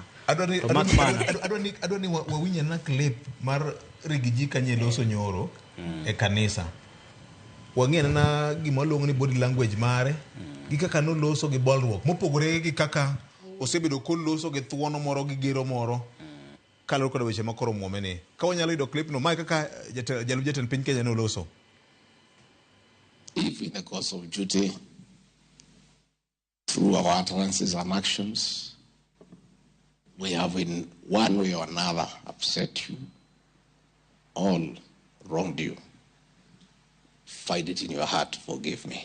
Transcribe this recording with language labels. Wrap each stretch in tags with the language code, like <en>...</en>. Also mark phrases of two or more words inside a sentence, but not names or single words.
<luo>adoni wawinja na clip mar Rigiji kanye loso nyoro e kanisa wang'ena na gima luongo ni</luo> <en>body language</en> <luo>mare gi kaka no loso gi bolruok mopogore gi kaka osebedo koloso gi thuono moro gi gero moro kaloro kod weche makoro muome ni ka wanyalo yudo clip no mai kaka jalup jatend piny Kenya no loso.</luo> <en>If in the course of duty, through our utterances and actions, we have in one way or another upset you, all wronged you, find it in your heart to forgive me.</en>